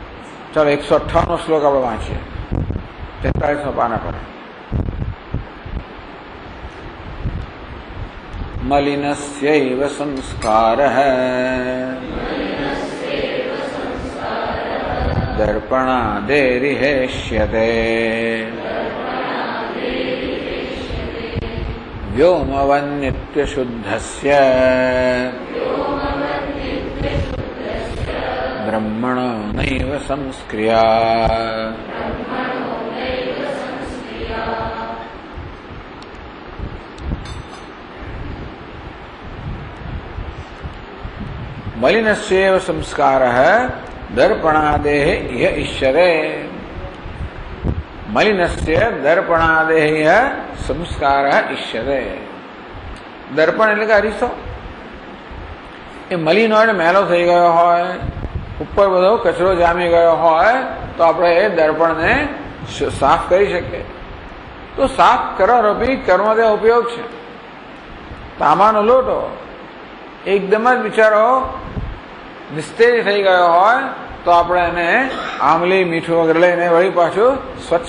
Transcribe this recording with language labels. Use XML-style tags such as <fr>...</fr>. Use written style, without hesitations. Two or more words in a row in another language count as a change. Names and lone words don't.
<gu>ચાલો 158 શ્લોક આપણે વાંચીએ, 43 પાના પર।</gu> <sa>મલિનસ્યૈવ સંસ્કારઃ दर्पणादेरिहेष्यते व्योमवन्नित्यशुद्धस्य ब्रह्मणो नैव संस्क्रिया मलिनस्यैव संस्कारः दर्पणादेः इह इष्यते मलिनस्य दर्पणादेः इह संस्कारः इष्यते</sa> <gu>दर्पण એટલે કે અરીસો એ મલિન હોય મેલો થઈ ગયો હોય ઉપર બધો કચરો જામી ગયો હોય તો આપણે એ દર્પણને સાફ કરી શકીએ તો સાફ કરવાનો બી કર્મનો ઉપયોગ છે તાંબાનો લોટો એકદમ જ બિચારો નિસ્તેજ થઈ ગયો હોય તો આપણે એને આમલી મીઠું વગેરે લઈને વળી પાછું સ્વચ્છ</gu>